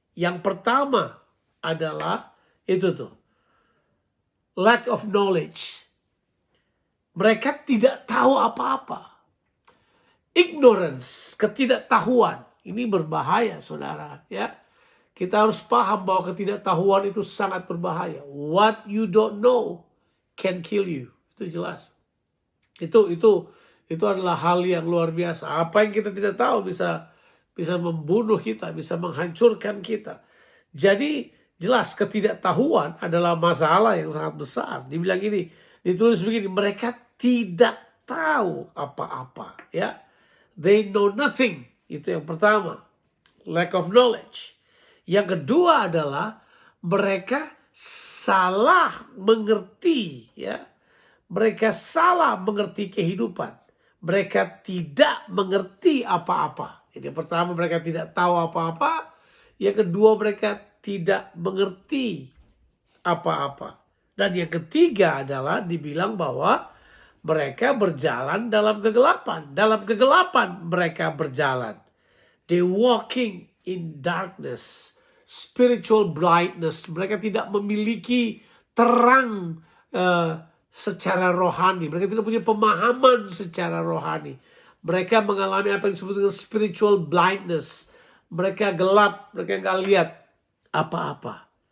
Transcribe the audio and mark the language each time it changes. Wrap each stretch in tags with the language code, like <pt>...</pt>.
<id>Yang pertama adalah itu tuh, lack of knowledge. Mereka tidak tahu apa-apa. Ignorance, ketidaktahuan. Ini berbahaya, saudara. Ya, kita harus paham bahwa ketidaktahuan itu sangat berbahaya.</id> <en>What you don't know can kill you.</en> <id>Itu jelas. Itu adalah hal yang luar biasa. Apa yang kita tidak tahu bisa membunuh kita, bisa menghancurkan kita. Jadi jelas ketidaktahuan adalah masalah yang sangat besar. Dibilang ini, ditulis begini, mereka tidak tahu apa-apa, ya.</id> <en>They know nothing.</en> <id>Itu yang pertama,</id> <en>lack of knowledge.</en> <id>Yang kedua adalah mereka salah mengerti, ya. Mereka salah mengerti kehidupan. Mereka tidak mengerti apa-apa. Jadi yang pertama, mereka tidak tahu apa-apa. Yang kedua, mereka tidak mengerti apa-apa. Dan yang ketiga adalah dibilang bahwa mereka berjalan dalam kegelapan. Dalam kegelapan mereka berjalan.</id> <en>They walking in darkness. Spiritual blindness.</en> <id>Mereka tidak memiliki terang secara rohani. Mereka tidak punya pemahaman secara rohani. Mereka mengalami apa yang disebut dengan spiritual blindness. Mereka gelap. Mereka nggak lihat apa-apa.</id>